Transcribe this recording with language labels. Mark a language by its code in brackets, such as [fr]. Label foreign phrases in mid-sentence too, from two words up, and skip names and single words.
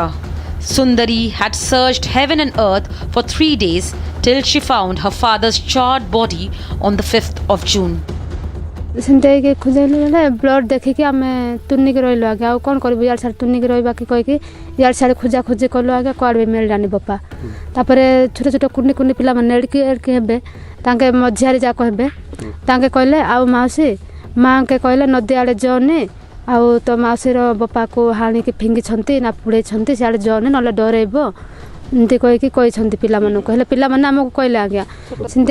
[en] Sundari had searched heaven and earth for 3 days till she found her father's charred body on the 5th of June. [or] ସେମିତି ଖୋଜେଇଲୁ ବେଲେ ବ୍ଲଡ଼ ଦେଖିକି ଆମେ ତୁନିକି ରହିଲୁ ଆଜ୍ଞା ଆଉ କ'ଣ କରିବୁ ଇଆଡ଼େ ସିଆଡ଼େ ତୁନିକି ରହିବାକି କହିକି ଇଆଡ଼େ ସିଆଡ଼େ ଖୋଜାଖୋଜି କଲୁ ଆଜ୍ଞା କୁଆଡ଼େ ବି ମିଳିଲାନି ବାପା। ତାପରେ ଛୋଟ ଛୋଟ କୁନି ପିଲାମାନେ ଏଡ଼ିକି ହେବେ ତାଙ୍କେ ମଝିଆରୀ ଯାକ ହେବେ ତାଙ୍କେ କହିଲେ ଆଉ ମାଉସୀ ମାଆଙ୍କେ କହିଲେ ନଦୀ ଆଡ଼େ ଯାଅନି ଆଉ ତୋ ମାଉସୀର ବାପାକୁ ହାଣିକି ଫିଙ୍ଗିଛନ୍ତି ନା ପୁଡ଼େଇଛନ୍ତି ସିଆଡ଼େ ଯାଅନି ନହେଲେ ଡରେଇବ ଏମିତି କହିଛନ୍ତି ପିଲାମାନଙ୍କୁ ହେଲେ ପିଲାମାନେ ଆମକୁ କହିଲେ ଆଜ୍ଞା ସେମିତି